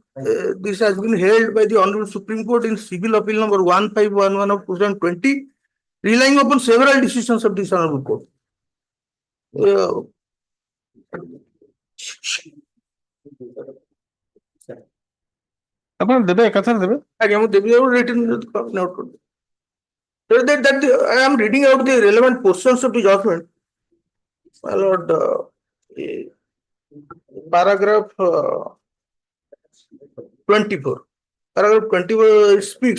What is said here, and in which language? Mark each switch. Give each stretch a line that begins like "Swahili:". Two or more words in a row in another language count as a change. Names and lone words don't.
English: This has been held by the Honorable Supreme Court in Civil Appeal number 1511 of 2020, relying upon several decisions of this Honorable Court.
Odia: ଆପଣ ଦେବେ ଏକାଥରେ ଦେବେ। ଆଜ୍ଞା ମୁଁ ଦେବି
English: written note
Odia: କରିଦେବି.
English: I am reading out the relevant portions of the judgment. My lord, paragraph 24. Paragraph 24 it speaks.